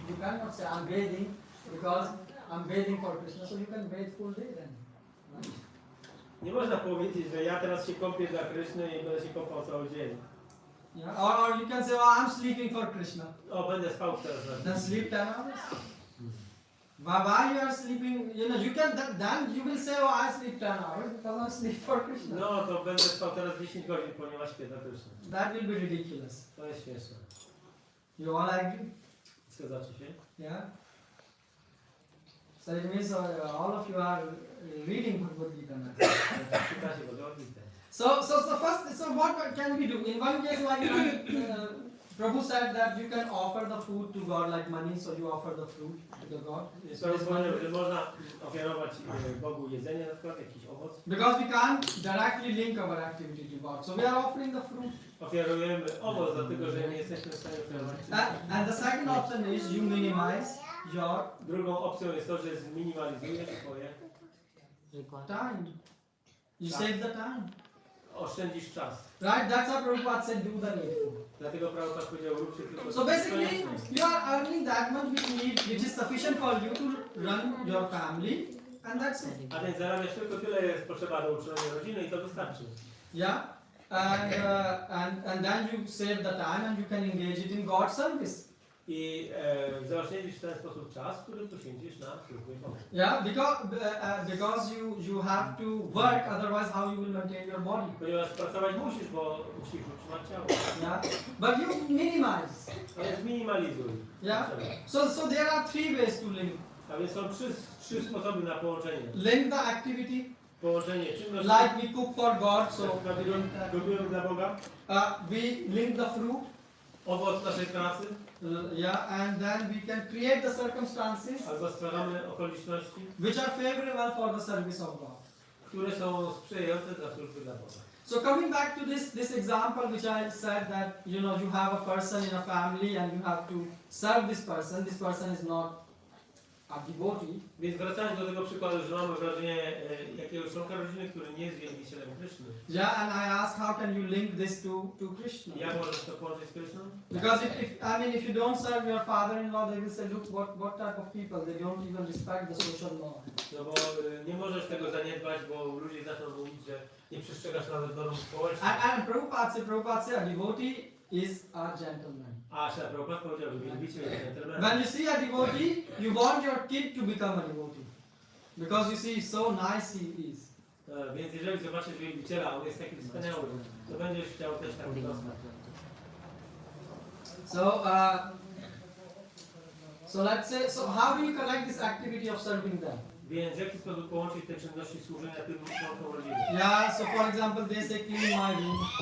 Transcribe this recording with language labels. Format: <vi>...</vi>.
<en>You cannot say I'm bathing because I'm bathing for Krishna. So you can bathe full day then. Right?</en> <pl>Nie można powiedzieć, że ja teraz się kąpię dla Kryszny i będę się kąpał cały dzień.</pl> <en>Yeah. Or you can say, oh, I'm sleeping for Krishna.</en> <pl>O, będę spał teraz.</pl> <en>Then sleep 10 hours. Why you are sleeping? You know, you can then you will say, oh, I sleep 10 hours because I sleep for Krishna.</en> <pl>No to będę spał teraz 10 godzin, ponieważ śpię dla Kryszny.</pl> <en>That will be ridiculous.</en> <pl>To jest śmieszne.</pl> <en>You all agree?</en> <pl>Zgadzacie się?</pl> <en>Yeah. So it means all of you are reading Bhagavat-Gita now.</en> <pl>Czytacie Bhagavat-Gitę.</pl> <en>So what can we do? In one case, like Prabhu said that you can offer the food to God like money, so you offer the fruit to the God.</en> <pl>To jest wolne, że można ofiarować Bogu jedzenie, na przykład jakiś owoc.</pl> <en>Because we can't directly link our activity to God, so we are offering the fruit.</en> <pl>Ofiarujemy owoc, dlatego że nie jesteśmy w stanie ofiarować.</pl> <en>And the second option is you minimize your</en> <pl>Drugą opcją jest to, że zminimalizujesz swoje,</pl> <en>time. You save the time.</en> <pl>oszczędzisz czas.</pl> <en>Right? That's how Prabhupada said do the needful.</en> <pl>Dlatego Prabhupada powiedział, róbcie tylko</pl> <en>So basically, you are earning that much which is sufficient for you to run your family, and that's it.</en> <pl>A więc zarabiasz tylko tyle, jest potrzeba do utrzymania rodziny i to wystarczy.</pl> <en>Yeah, and then you save the time and you can engage it in God's service.</en> <pl>I zaoszczędzisz w ten sposób czas, który poświęcisz na służbę Bogu.</pl> <en>Yeah, because you have to work, otherwise how you will maintain your body.</en> <pl>Ponieważ pracować musisz, bo musisz utrzymać ciało.</pl> <en>Yeah, but you minimize.</en> <pl>Ale zminimalizuj.</pl> <en>Yeah. So there are three ways to link.</en> <pl>A więc są trzy sposoby na połączenie.</pl> <en>Link the activity,</en> <pl>Połączenie czynności.</pl> <en>like we cook for God, so</en> <pl>Gotujemy dla Boga.</pl> <en>we link the fruit.</en> <pl>Owoc naszej pracy.</pl> <en>Yeah, and then we can create the circumstances</en> <pl>Albo stwarzamy okoliczności,</pl> <en>which are favorable for the service of God.</en> <pl>które są sprzyjające dla służby dla Boga.</pl> <en>So coming back to this example which I said that you have a person in a family and you have to serve this person is not a devotee.</en> <pl>Więc wracając do tego przykładu, że mamy wrażenie jakiegoś członka rodziny, który nie jest wielbicielem Kryszny.</pl> <en>Yeah, and I asked how can you link this to Krishna?</en> <pl>Jak możesz to połączyć z Kryszną?</pl> <en>Because if you don't serve your father-in-law, they will say, look, what type of people, they don't even respect the social law.</en> <pl>No bo nie możesz tego zaniedbać, bo ludzie zaczną mówić, że nie przestrzegasz nawet normów społecznych.</pl> <en>And Prabhupada said, a devotee is a gentleman.</en> <pl>A Prabhupada powiedział, że wielbiciel jest gentleman.</pl> <en>When you see a devotee, you want your kid to become a devotee. Because you see so nice he is.</en> <pl>Więc jeżeli zobaczysz wielbiciela, on jest taki wspaniały, to będziesz chciał też tak wyglądać.</pl> <en>So let's say, so how do you connect this activity of serving them?</en> <pl>Więc w jaki sposób połączyć te czynności służenia tym członkom rodziny?</pl> <en>Yeah, so for example, they say clean my room.</en>